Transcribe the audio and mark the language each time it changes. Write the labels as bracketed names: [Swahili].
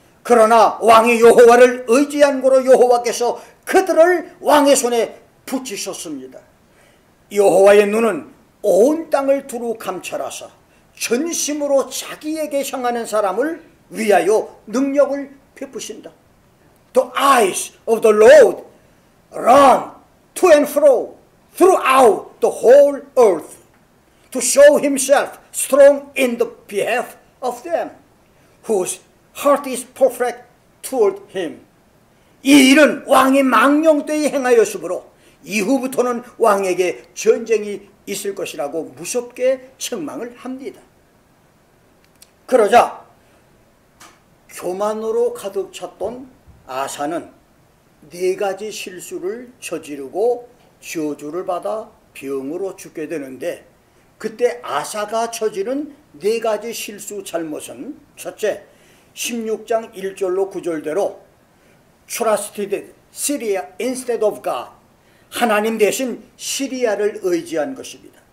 [Korean] 그러나 왕이 여호와를 의지한 고로 여호와께서 그들을 왕의 손에 붙이셨습니다. 여호와의 눈은 온 땅을 두루 감찰하사 전심으로 자기에게 향하는 사람을 위하여 능력을 베푸신다. [English] The eyes of the Lord run to and fro throughout the whole earth to show himself strong in the behalf of them whose heart is perfect toward him. [Korean] 이 일은 왕이 망령되이 행하였으므로 이후부터는 왕에게 전쟁이 있을 것이라고 무섭게 책망을 합니다. 그러자 교만으로 가득 찼던 아사는 4가지 실수를 저지르고 저주를 받아 병으로 죽게 되는데, 그때 아사가 저지른 4가지 실수 잘못은, 첫째, 16장 1절로 9절대로 [English] trusted Syria instead of God, [Korean] 하나님 대신 시리아를 의지한 것입니다.